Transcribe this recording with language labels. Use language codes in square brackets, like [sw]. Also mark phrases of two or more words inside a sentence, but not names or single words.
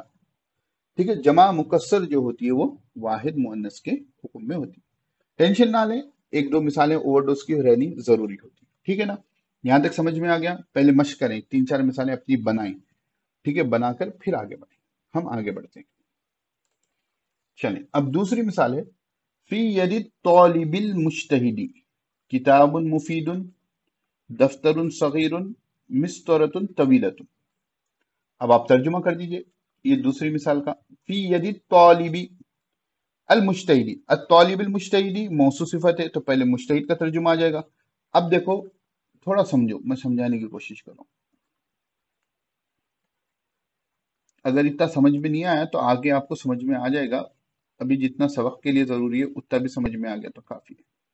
[hi] ठीक है, जमा मुकस्सर जो होती है वो वाहिद मुअन्नस के हुक्म में होती है। टेंशन ना लें, 1-2 मिसालें ओवरडोज की रहनी जरूरी होती है। ठीक है ना, यहां तक समझ में आ गया? पहले मश्क करें, 3-4 मिसालें अपनी बनाएं। ठीक है, बनाकर फिर आगे बढ़े, हम आगे बढ़ते हैं। चलें, अब दूसरी मिसाल है, [ar] في يد الطالب المجتهد كتاب مفيد دفتر صغير مسطرة طويلة. [hi] अब आप तर्जुमा कर दीजिए ये दूसरी मिसाल का। [ar] في يد الطالب المجتهد، الطالب المجتهد [hi] मौसू सिफत है, तो पहले मुज्तहिद का तर्जुमा आ जाएगा। अब देखो, थोड़ा समझो, मैं समझाने की कोशिश कर रहा हूं। अगर इतना समझ में नहीं आया तो आगे आपको समझ में आ जाएगा। अभी जितना सबक के लिए जरूरी है उतना भी समझ में आ गया तो काफी है।